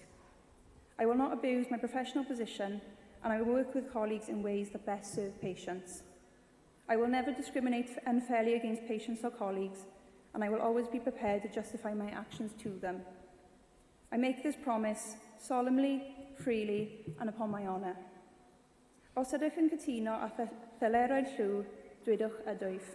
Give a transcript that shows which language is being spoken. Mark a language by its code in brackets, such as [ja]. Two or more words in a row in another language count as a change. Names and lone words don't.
[en] I will not abuse my professional position, and I will work with colleagues in ways that best serve patients. I will never discriminate unfairly against patients or colleagues, and I will always be prepared to justify my actions to them. I make this promise solemnly, freely, and upon my honour. [cy] Os ydych yn cytuno a ddylerau'r llw, dwedwch ydwyf.